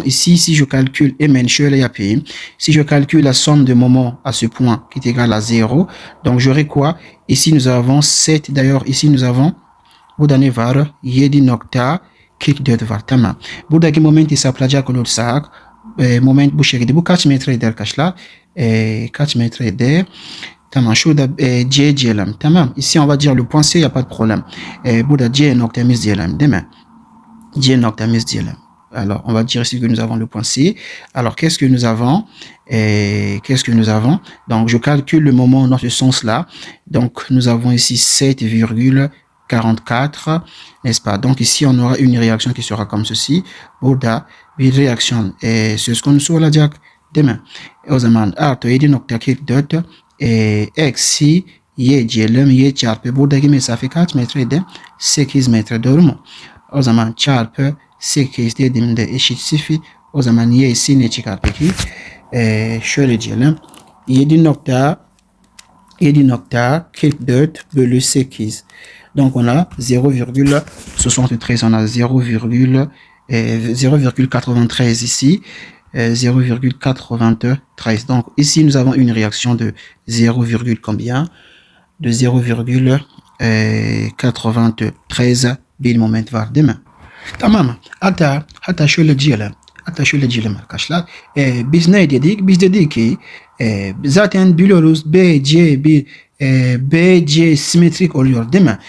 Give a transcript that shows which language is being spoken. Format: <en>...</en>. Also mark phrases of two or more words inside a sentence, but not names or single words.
<fr>Ici, si je calcule si je calcule la somme de moments à ce point qui est égal à 0, donc j'aurai quoi? Ici, nous avons 7. D'ailleurs, ici, nous avons</fr> <tr>buradaki var 7.44 var. Tamam. Buradaki moment hesaplayacak olursak moment bu şekilde. Bu kaç metre eder arkadaşlar? Kaç metre eder? Tamam. Şurada C diyelim. Tamam.</tr> <fr>Ici, on va dire le point C, il n'y a pas de problème.</fr> <tr>Burada C noktamız diyelim, değil mi? C noktamız diyelim.</tr> <fr>Alors, on va dire ici que nous avons le point C. Alors, qu'est-ce que nous avons? Donc, je calcule le moment dans ce sens-là. Donc, nous avons ici 7,44, n'est-ce pas? Donc, ici, on aura une réaction qui sera comme ceci.</fr> <tr>Burada bir réaction. Söz konusu olacak, değil mi? O zaman artı 7.44 eksi y diyelim. Y çarpı buradaki mesafe kaç metreydi? 8 metre, doğru mu? O zaman çarpı 8 dediğimde eşit 0. O zaman y'si ne çıkar peki? Şöyle diyelim. 7.44 bölü 8.</tr> <fr>Donc on a 0,73. On a 0,93 ici. 0,93. Donc ici nous avons une réaction de 0, combien?</fr> <tr>De 0,93 bir moment var değil mi? Tamam. Hatta şöyle diyelim arkadaşlar. Biz ne dedik? Biz dedik ki zaten biliyoruz BC simetrik oluyor değil mi?</tr>